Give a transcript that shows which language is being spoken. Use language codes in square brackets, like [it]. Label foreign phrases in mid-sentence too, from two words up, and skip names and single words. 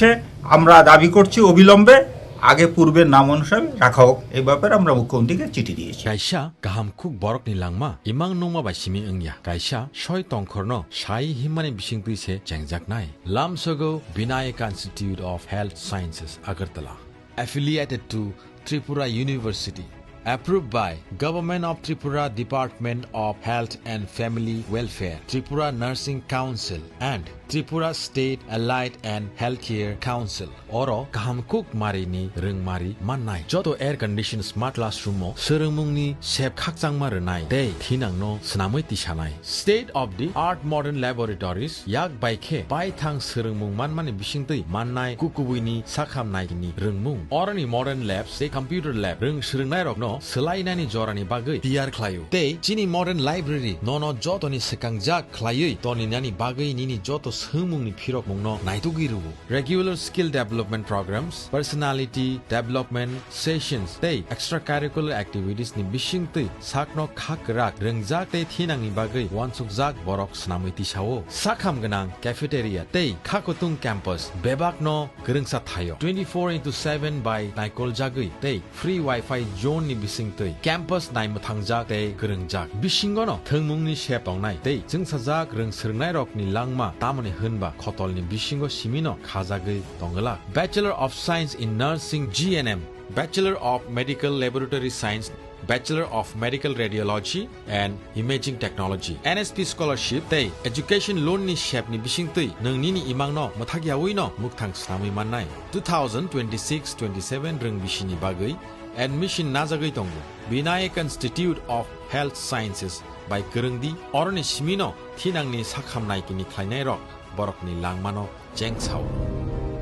[bn] আমরা দাবি করছি অবিলম্বে পূর্বের নাম অনুসারে রাখা হোক। এই ব্যাপারে আমরা মুখ্যমন্ত্রীকে চিঠি দিয়েছি। [trp] কাইসা গাহাম খুক বরকনি লাংমা ইমাং নংমা বাই সিমি ওংয়া কাইসা সয় তংখরনো সাই হিমানি বিসিং তুইছে চেংজাকনাই লামসগো [en] বিনায়ক ইনস্টিটিউট অফ হেলথ সায়েন্সেস আগরতলা affiliated to Tripura University, approved by Government of Tripura Department of Health and Family Welfare, Tripura Nursing Council and Tripura State Allied and Healthcare Council. [trp] Oro kahamkuk marini rungmari mannai joto [en] air conditioned smart classroom [trp] mo serungmungni sep khakchangma rwnai dei thinangno snamui tisanai [en] state of the art modern laboratories [trp] yak baikhe baithang serungmung manmani bisingtui mannai kukubuini sakhamnai ni rungmung orani [en] modern labs [trp] they [en] computer lab [trp] rung srungnai rokno selainani jorani bagui tiar khlayu tei chini [en] modern library [trp] nono jotoni sekangjak khlayui toni nani bagui nini joto sumungni phirok mungno naitugiru [en] regular skill development programs personality development sessions [trp] tei [en] extracurricular activities [trp] ni bisingtui sakno khakrak rengjak tei thinangni bagai wansukjak borok snamui tisao sakham ganang cafeteria tei khakotung campus bebakno gerengsa thayo 24/7 by naikol jagui tei [en] free wifi zone [trp] ni bisingtui campus naimuthangjak tei gerengjak bisingono thengmungni shep tongnai tei jungsajak rengsirnai rokni langma tamoni hunba khotolni bisingo simino khajagui tongala [en] Bachelor of Science in Nursing GNM Bachelor of Medical Laboratory Science Bachelor of Medical Radiology and Imaging Technology NSP Scholarship [trp] tei [en] Education Loan [trp] ni shep ni bisingtui nongni ni imangno mathagyawi no mukthang snamui mannai 2026-27 reng bisini bagui admission najagui tongo Vinayak Institute of Health Sciences by Gerengdi oroni simino thinangni sakhamnai kini khlainai rok borokni langmano jengchao